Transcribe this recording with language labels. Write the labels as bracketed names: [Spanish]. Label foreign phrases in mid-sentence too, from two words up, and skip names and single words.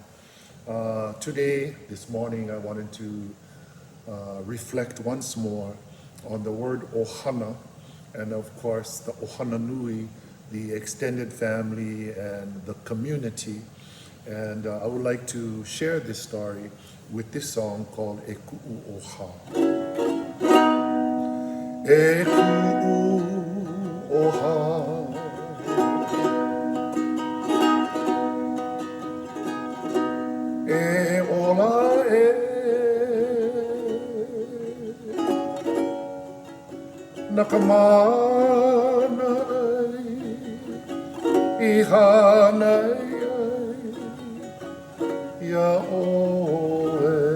[English] Today, this morning, I wanted to reflect once more on the word ʻOhana, and of course the [Hawaiian] ʻOhana Nui, [English] the extended family and the community. And I would like to share this story with this song called E Ku'u ʻOhā. [Hawaiian] E ku'u ʻOhā, e ola e nakamana ai I hana ai ia oe